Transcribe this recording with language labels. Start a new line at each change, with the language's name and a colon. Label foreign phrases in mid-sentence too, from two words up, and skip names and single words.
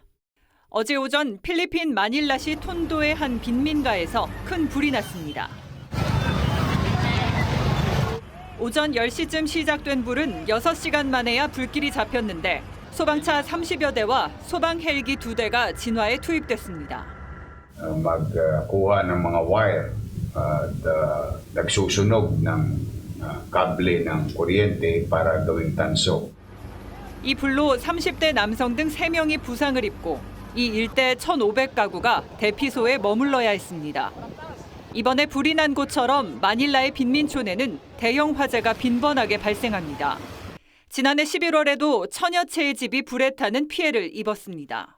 Korean: 어제 오전 필리핀 마닐라시 톤도의 한 빈민가에서 큰 불이 났습니다. 오전 10시쯤 시작된 불은 6시간 만에야 불길이 잡혔는데 소방차 30여 대와 소방 헬기 2대가 진화에 투입됐습니다.
Filipino: Magkuha ng mga wire at nagsusunog ng kable ng kuryente para gawing tanso.
Korean: 이 불로 30대 남성 등 3명이 부상을 입고 이 일대 1,500가구가 대피소에 머물러야 했습니다. 이번에 불이 난 곳처럼 마닐라의 빈민촌에는 대형 화재가 빈번하게 발생합니다. 지난해 11월에도 천여 채의 집이 불에 타는 피해를 입었습니다.